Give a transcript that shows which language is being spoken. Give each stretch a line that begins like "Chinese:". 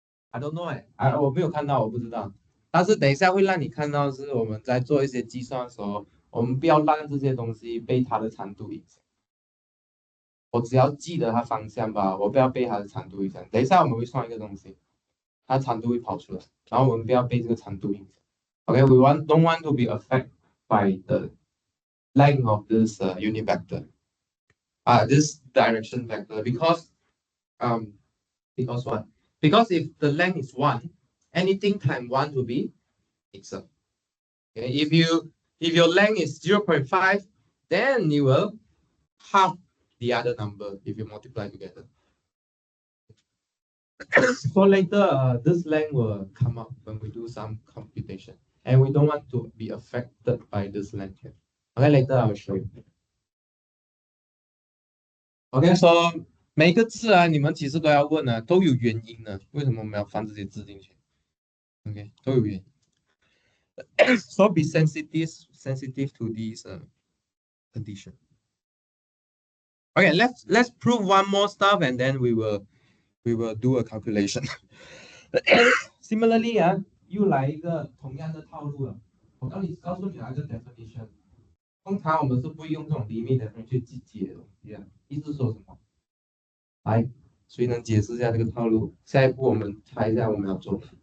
English: I don't know
Chinese: 我没有看到，我不知道。但是等一下会让你看到，是我们在做一些计算的时候，我们不要让这些东西被它的长度影响。我只要记得它方向吧，我不要被它的长度影响。等一下我们会算一个东西，它长度会跑出来，然后我们不要被这个长度影响。
English: Okay, we don't want to be affected by the length of this unit vector, this direction vector, because what? Because if the length is 1, anything times 1 will be itself. Okay, if your length is 0.5, then you will half the other number if you multiply together. So later, this length will come up when we do some computation, and we don't want to be affected by this length here. Okay, later I will show you.
Chinese: Okay, so 每一个字啊，你们其实都要问啊，都有原因的，为什么我们要放这些字进去 ？OK， 都有原因。
English: So be sensitive to these conditions. Okay, let's prove one more stuff, and then we will do a calculation.
Chinese: Similarly 啊，又来一个同样的套路了。我告诉你哪一个 definition。通常我们是不会用这种 limit definition 去解的东西啊。意思说什么？来，谁能解释一下这个套路？下一步我们猜一下我们要做。